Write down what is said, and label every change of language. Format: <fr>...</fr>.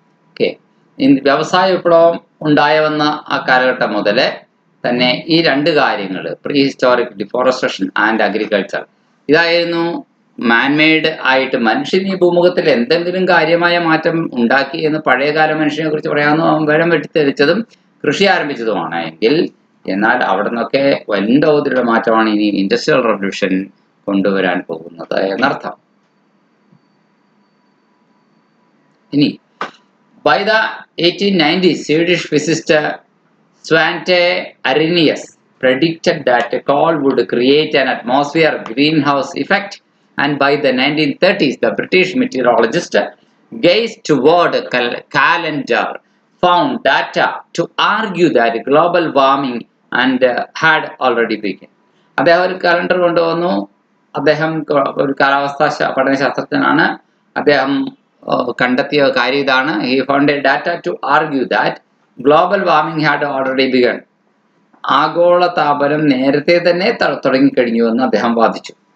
<ml>Okay, വ്യവസായ വിപ്ലവം ഉണ്ടായവന്ന ആ കാലഘട്ടം മുതൽ തന്നെ ഈ രണ്ട് കാര്യങ്ങൾ,</ml> <en>pre historic deforestation and agriculture,</en> <ml>ഇതായിരുന്നു മാൻമെയ്ഡ് ആയിട്ട് മനുഷ്യൻ ഈ ഭൂമുഖത്തിൽ എന്തെങ്കിലും കാര്യമായ മാറ്റം ഉണ്ടാക്കി എന്ന് പഴയകാല മനുഷ്യനെ കുറിച്ച് പറയാവുന്ന വരം വെട്ടിത്തെളിച്ചതും കൃഷി ആരംഭിച്ചതുമാണ്. എന്നാൽ അവിടെ നിന്നൊക്കെ വൻതോതിലുള്ള മാറ്റമാണ് ഇനി ഇൻഡസ്ട്രിയൽ റവല്യൂഷൻ കൊണ്ടുവരാൻ പോകുന്നത് എന്നർത്ഥം.</ml> <en>ഇനി by the 1890s, Swedish physicist Svante Arrhenius predicted that coal would create an atmosphere greenhouse effect, and by the 1930s the British meteorologist Gaius toward calendar found data to argue that global warming and had already begun.</en> <ml>അദ്ദേഹം ഒരു calendar കൊണ്ടുവന്നു. അദ്ദേഹം ഒരു കാലാവസ്ഥാ പഠനശാസ്ത്രജ്ഞനാണ്. അദ്ദേഹം കണ്ടെത്തിയ കാര്യം ഇതാണ്.</ml> <en>He found a data to argue that global warming had already begun.</en> <ml>ആഗോള താപനം നേരത്തെ തന്നെ തുടങ്ങിക്കഴിഞ്ഞുവെന്ന് അദ്ദേഹം വാദിച്ചു.</ml>